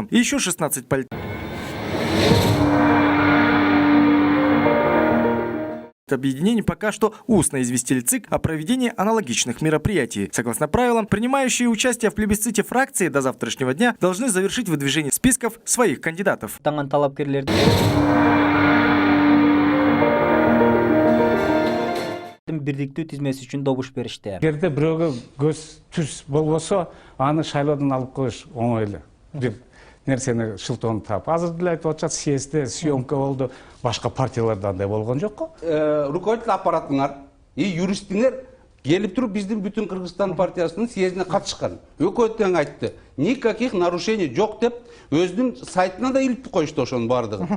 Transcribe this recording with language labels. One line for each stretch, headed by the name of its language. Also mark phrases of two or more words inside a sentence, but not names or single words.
Russian: И еще 16 объединений пока что устно известили ЦИК о проведении аналогичных мероприятий. Согласно правилам, принимающие участие в плебисците фракции до завтрашнего дня должны завершить выдвижение списков своих кандидатов.
Kyrgyz: Бирдиктүү тизмеси үчүн добуш беришти. Эгерде бирөөгө көз түз болбосо, аны шайлоодон алып коюш оңой эле. Бир нерсени шылтоону таап. Азыр деле айтып атышат, съездде съемка болду, башка партияларда андай болгон жок го.
Russian: Руководитель аппаратыңар
Kyrgyz: и юристиңер келип туруп биздин бүтүн Кыргызстан партиясынын съездине катышкан. Өкмөт тең айтты.
Russian: Никаких нарушений
Kyrgyz: жок деп өзүнүн сайтына да илип коюшту ошонун баардыгын.